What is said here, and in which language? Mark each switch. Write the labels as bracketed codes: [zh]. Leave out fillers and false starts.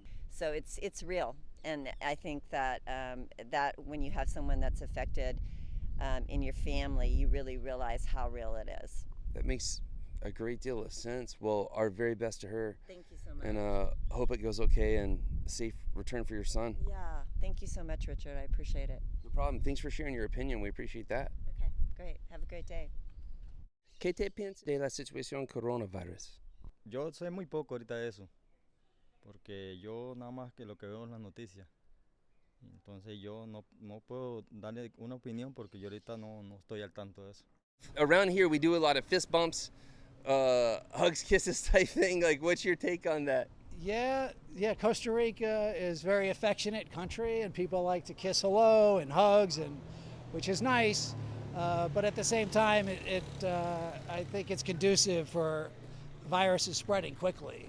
[en] So it's real, and I think that that when you have someone that's affected in your family, you really realize how real it is. That makes a great deal of sense. Well, our very best to her. Thank you so much. And hope it goes okay and safe return for your son. Yeah, thank you so much, Richard. I appreciate it. No problem. Thanks for sharing your opinion. We appreciate that. Okay, great. Have a great day. [es] ¿Qué te piensas de la situación coronavirus? Yo sé muy poco ahorita de eso, porque yo nada más que lo que veo en las noticias. Entonces yo no puedo darle una opinión porque yo ahorita no estoy al tanto de eso. [en] Around here, we do a lot of fist bumps, hugs, kisses type thing. Like, what's your take on that? Yeah, Costa Rica is a very affectionate country, and people like to kiss hello and hugs, which is nice. But at the same time, I think it's conducive for viruses spreading quickly.